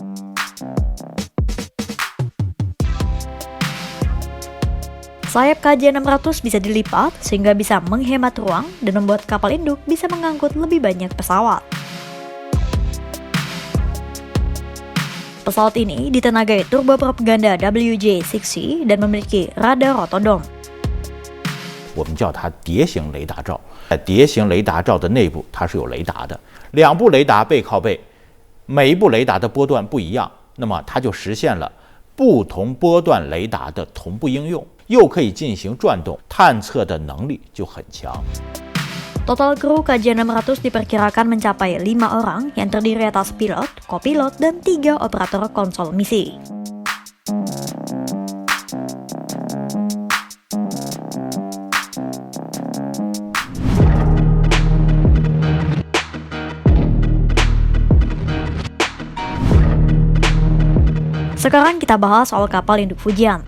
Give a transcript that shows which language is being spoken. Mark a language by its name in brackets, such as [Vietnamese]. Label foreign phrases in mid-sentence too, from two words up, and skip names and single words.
[Indonesian] Sayap KJ-600 bisa dilipat sehingga bisa menghemat ruang dan membuat kapal induk bisa mengangkut lebih banyak pesawat. Pesawat ini ditenagai turboprop ganda WJ-6C dan memiliki radar rotodom. [Chinese] 我们叫它碟形雷达罩，在碟形雷达罩的内部它是有雷达的，两部雷达背靠背， 每一部雷达的波段不一样，那么它就实现了不同波段雷达的同步应用，又可以进行转动，探测的能力就很强。 [Indonesian] Total kru KJ600 diperkirakan mencapai 5 orang yang terdiri atas pilot, kopilot, dan 3 operator konsol misi. Sekarang kita bahas soal kapal induk Fujian.